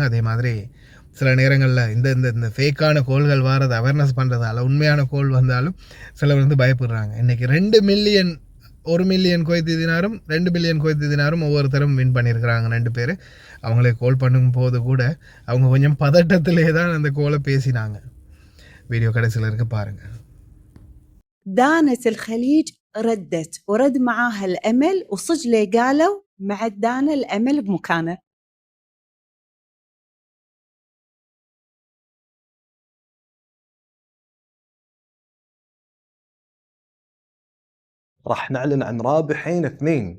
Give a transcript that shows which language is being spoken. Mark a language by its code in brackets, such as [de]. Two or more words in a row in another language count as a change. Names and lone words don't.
[ta] அதே மாதிரி சில நேரங்களில் இந்த ஃபேக்கான கோல்கள் வாரது அவேர்னஸ் பண்ணுறதால உண்மையான கோல் வந்தாலும் சிலர் பயப்படுறாங்க. இன்றைக்கி 2 மில்லியன் 1 மில்லியன் குவைத்தி தினாரும் 2 பில்லியன் குவைத்தி தினாரும் ஒவ்வொருத்தரும் வின் பண்ணியிருக்கிறாங்க 2 பேர். அவங்களே கால் பண்ணும் போது கூட அவங்க கொஞ்சம் பதட்டத்திலே தான் அந்த கோலை பேசினாங்க. வீடியோ கடைசியில் இருக்கு பாருங்க. [ar] دانة الخليج ردت ورد معاها الأمل وصجلي قالوا مع دانة الأمل بمكانه. راح نعلن عن رابحين 2.